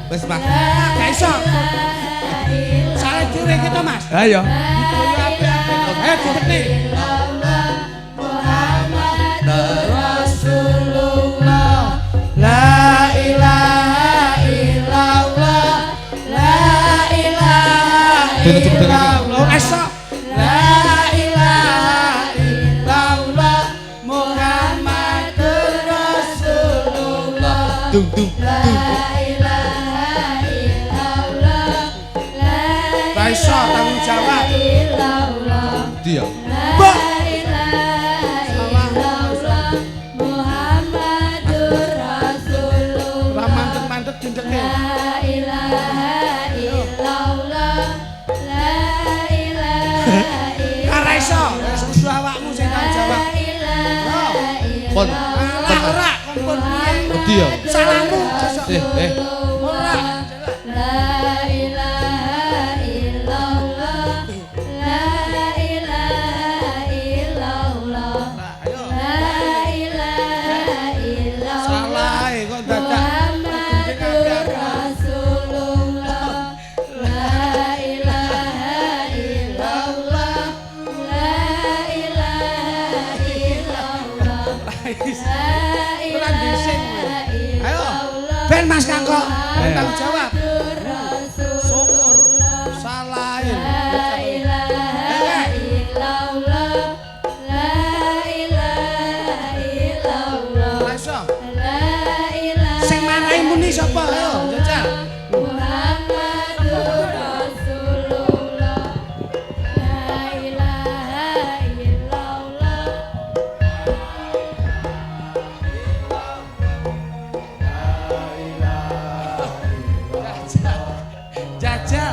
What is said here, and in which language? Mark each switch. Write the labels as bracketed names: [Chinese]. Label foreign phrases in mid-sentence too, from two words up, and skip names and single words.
[Javanese] Mas. Gak iso. Salah dhewe iki to, Mas. Ha ya. Budaya apik-apik. Dibekti. [Arabic] محمد رسول الله لا إله إلا الله لا إله إلا الله [Javanese] Iso. [Arabic] لا إله إلا الله محمد رسول الله [Javanese] Dung. [Arabic] لا إله إلا الله لا [Javanese] Gak iso tanggung jawab. [Arabic] illallah [Javanese] Dia. Mbok. [Arabic] لا إله إلا الله محمد رسول الله [Javanese] Ora mantep-mantep dindeke. [Arabic] لا إله إلا الله لا إله [Javanese] Ora iso. Wis kudu awakmu sing tanggung jawab. Pon. Alah ora kompon piye. Dia. Salahmu. [Arabic] Ora لا إله إلا الله لا إله إلا الله [Javanese] Ayo. [Arabic] لا إله إلا الله [Javanese] Salah kok dadak. [Arabic] محمد رسول الله لا إله إلا الله لا إله إلا الله لا إله [Javanese] Ayo. [Arabic] illallah [Javanese] Ben Mas Kangko. Tanggung jawab. [Arabic] Rasulullah [Javanese] Syukur. Salahin. [Arabic] لا إله إلا الله لا إله إلا الله [Javanese] Ora iso. [Arabic] لا إله [Javanese] Sing marahi muni sapa? Ayo, jajal. [Arabic] محمد رسول الله لا إله إلا الله [Javanese] Jajal.